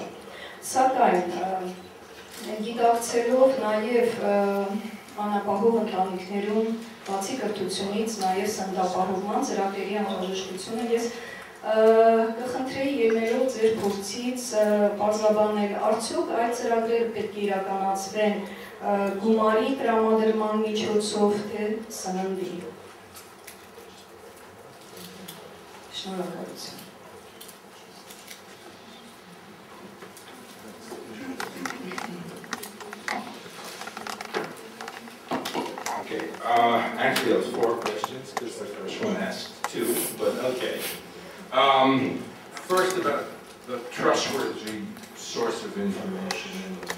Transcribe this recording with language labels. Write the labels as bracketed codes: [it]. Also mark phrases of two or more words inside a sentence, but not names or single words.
[hy] Սակայն գիտակցելով նաեւ անապահով ընտանիքներում բացի կրթությունից նաեւ սննդապահովման ծրագրերի անհրաժեշտությունը ես կխնդրեի ելնելով ձեր փորձից պարզաբանել, արդյոք այդ ծրագրերը պետք է իրականացվեն գումարի տրամադրման միջոցով, թե սննդի։ Շնորհակալություն։ [en] Okay, actually that was 4 questions because the first one asked 2, but okay. First about the trustworthy source of information.